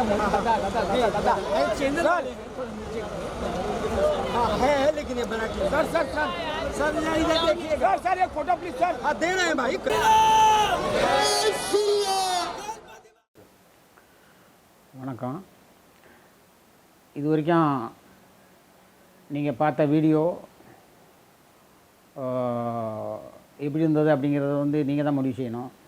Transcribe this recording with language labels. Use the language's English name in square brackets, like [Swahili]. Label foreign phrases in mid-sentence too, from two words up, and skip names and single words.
[Hindi] हाँ है लेकिन ये बना के सर सर सर सर इधर देखिएगा सर एक [English] photo please [Hindi] सर हाँ दे रहे हैं भाई [Tamil] வணக்கம். இது வரைக்கும் நீங்கள் பார்த்த வீடியோ எப்படி இருந்தது அப்படிங்கிறத வந்து நீங்கள் தான் முடிவு செய்யணும்.